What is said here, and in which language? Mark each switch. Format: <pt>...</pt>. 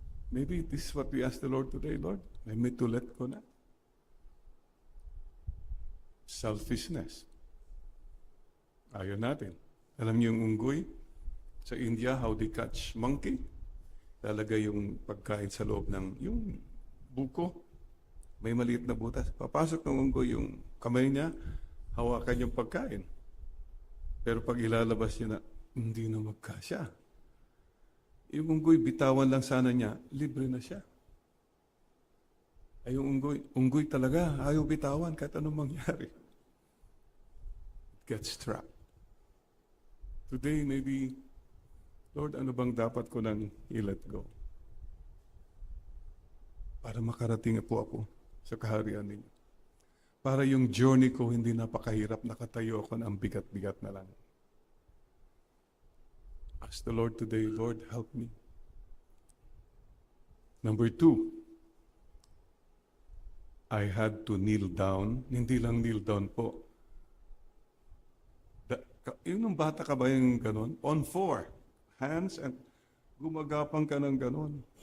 <en>Maybe this is what we ask the Lord today, Lord. Let me to let go na.</en> <tl>Selfishness. Ayaw natin. Alam niyo yung unggoy?</tl> <en>Sa India, how they catch monkey?</en> <tl>Lalagay yung pagkain sa loob ng yung buko. May maliit na butas. Papasok ng unggoy yung kamay niya, hawakan yung pagkain. Pero pag ilalabas niya na, hindi na magkasya. Yung unggoy, bitawan lang sana niya, libre na siya. Ay yung unggoy talaga, ayaw bitawan kahit anong mangyari.</tl> <en>Get trapped. Today, maybe, Lord,</en> <tl>ano bang dapat ko nang i-let go? para makarating po ako sa kaharian ninyo. Para yung journey ko hindi napakahirap, nakatayo ako ng bigat-bigat na lang.</tl> <en>Ask the Lord today, Lord, help me. Number 2, I had to kneel down.</en> <tl>Hindi lang kneel down po. Yung bata ka ba yung ganon?</tl> <en>On 4 hands</en> <tl>and gumagapang ka ng ganon.</tl>